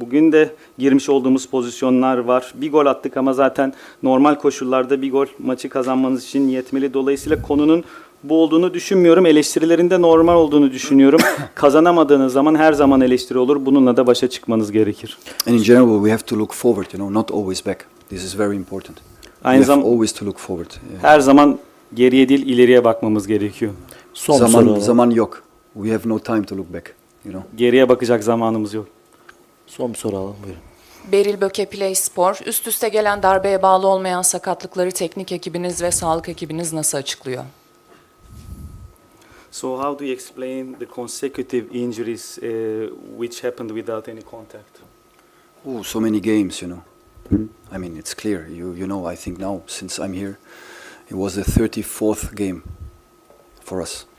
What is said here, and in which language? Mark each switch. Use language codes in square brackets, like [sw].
[tr] Bugün de girmiş olduğumuz pozisyonlar var. Bir gol attık ama zaten normal koşullarda bir gol maçı kazanmanız için yetmeli. Dolayısıyla konunun bu olduğunu düşünmüyorum. Eleştirilerinde normal olduğunu düşünüyorum. Kazanamadığınız zaman her zaman eleştiri olur. Bununla da başa çıkmanız gerekir. [en] And in general, we have to look forward, you know, not always back. This is very important. [tr] Aynı [en] We have [tr] zamanda [en] always to look forward. [tr] her zaman geriye değil ileriye bakmamız gerekiyor. Zaman yok. [en] We have no time to look back, you know. [tr] Geriye bakacak zamanımız yok. Son bir soru alalım, buyurun. Beril Böke Play Spor, üst üste gelen darbeye bağlı olmayan sakatlıkları teknik ekibiniz ve sağlık ekibiniz nasıl açıklıyor? [en] So how do you explain the consecutive injuries which happened without any contact? Oh, so many games, you know. I mean, it's clear. You know, I think now, since I'm here, it was the 34th game for us.